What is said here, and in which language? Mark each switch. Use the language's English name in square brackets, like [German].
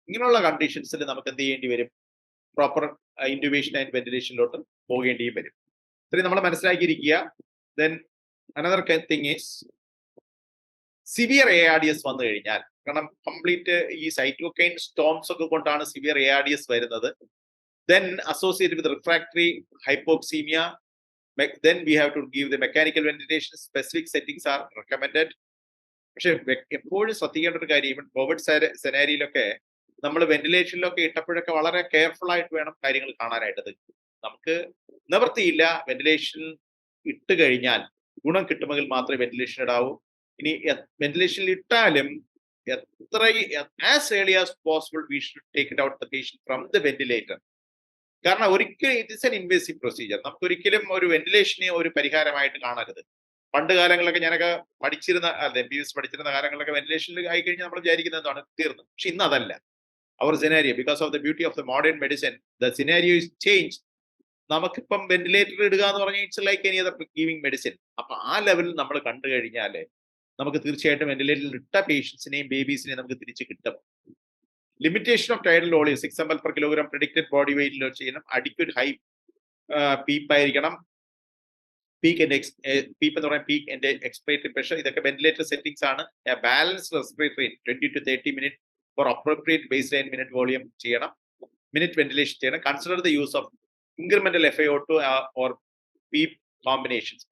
[Malayalam] ഇങ്ങനെയുള്ള കണ്ടീഷൻസിൽ നമുക്ക് എന്ത് ചെയ്യേണ്ടി വരും? പ്രോപ്പർ ഇൻറ്റുബേഷൻ ആൻഡ് വെന്റിലേഷനിലോട്ട് പോകേണ്ടി വരും. ഇത്രയും നമ്മൾ മനസ്സിലാക്കിയിരിക്കുക. [English] Then another thing is [Malayalam] severe ARDS വന്നു കഴിഞ്ഞാൽ, കാരണം കംപ്ലീറ്റ് ഈ സൈറ്റോകൈൻ സ്റ്റോംസ് ഒക്കെ കൊണ്ടാണ് സിവിയർ ARDS വരുന്നത്. [English] Then associated with refractory hypoxemia, then we have to give the mechanical ventilation. Specific settings are recommended. [Malayalam] പക്ഷെ എപ്പോഴും ശ്രദ്ധിക്കേണ്ട ഒരു കാര്യം, ഈവൻ കോവിഡ് സെനാരിയിലൊക്കെ നമ്മൾ വെന്റിലേഷനിലൊക്കെ ഇട്ടപ്പോഴൊക്കെ വളരെ കെയർഫുൾ ആയിട്ട് വേണം കാര്യങ്ങൾ കാണാനായിട്ട്. നമുക്ക് നിവൃത്തിയില്ല, വെന്റിലേഷൻ ഇട്ട് കഴിഞ്ഞാൽ ഗുണം കിട്ടുമെങ്കിൽ മാത്രമേ വെന്റിലേഷൻ ഇടാവൂ. ഇനി വെന്റിലേഷനിൽ ഇട്ടാലും എത്ര [English] As early as possible we should take it out the patient from the ventilator. [Malayalam] കാരണം ഒരിക്കലും [English] It is an invasive procedure. [Malayalam] നമുക്ക് ഒരിക്കലും ഒരു വെന്റിലേഷനെ ഒരു പരിഹാരമായിട്ട് കാണരുത്. പണ്ട് കാലങ്ങളിലൊക്കെ ഞാനൊക്കെ പഠിച്ചിരുന്ന MBBS പഠിച്ചിരുന്ന കാലങ്ങളിലൊക്കെ വെന്റിലേഷനിൽ ആയി കഴിഞ്ഞാൽ നമ്മൾ വിചാരിക്കുന്നത് എന്താണ്, തീർന്നു. പക്ഷെ ഇന്ന് അതല്ല. [English] അവർ scenario because of the beauty of the modern medicine the scenario is change. [Malayalam] നമുക്കിപ്പം വെന്റിലേറ്റർ ഇടുക എന്ന് പറഞ്ഞാൽ [English] It's like any other giving medicine. [Malayalam] അപ്പൊ ആ ലെവലിൽ നമ്മൾ കണ്ടു കഴിഞ്ഞാൽ നമുക്ക് തീർച്ചയായിട്ടും വെന്റിലേറ്ററിൽ ഇട്ട പേഷ്യൻസിനെയും ബേബീസിനെയും നമുക്ക് തിരിച്ച് കിട്ടും. [English] Limitation of tidal volume 6 ml per kilogram predicted body weight ചെയ്യണം. [Malayalam] അഡിക്വേറ്റ് ഹൈ പീപ്പ് ആയിരിക്കണം. പീക്ക് എന്ന് പറയാൻ പീക്ക് ആൻഡ് എക്സ്പയറേറ്ററി പ്രഷർ. ഇതൊക്കെ വെന്റിലേറ്റർ സെറ്റിംഗ്സ് ആണ്. [English] balance respiratory 20 to 30 minutes for appropriate baseline minute volume [Malayalam] ചെയ്യണം. മിനിറ്റ് വെന്റിലേഷൻ ചെയ്യണം. [English] Consider the use of incremental FiO2 or PEEP combinations.